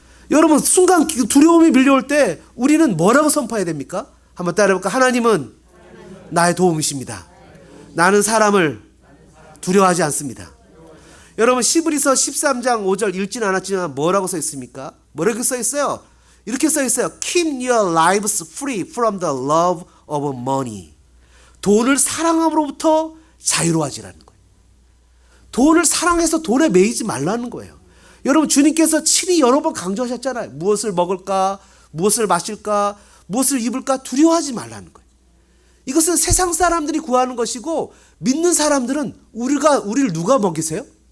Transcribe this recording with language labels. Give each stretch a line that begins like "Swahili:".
Korean: 여러분, 순간 두려움이 밀려올 때 우리는 뭐라고 선포해야 됩니까? 한번 따라해볼까? 하나님은 나의 도움이십니다. 나는 사람을 두려워하지 않습니다. 여러분, 시브리서 13장 5절 읽진 않았지만 뭐라고 써 있습니까? 뭐라고 써 있어요? 이렇게 써 있어요.
English: Keep your lives free from the love of money.
Korean: 돈을 사랑함으로부터 자유로워지라는 거예요. 돈을 사랑해서 돈에 매이지 말라는 거예요. 여러분, 주님께서 친히 여러 번 강조하셨잖아요. 무엇을 먹을까? 무엇을 마실까? 무엇을 입을까? 두려워하지 말라는 거예요. 이것은 세상 사람들이 구하는 것이고 믿는 사람들은 우리를 누가 먹이세요?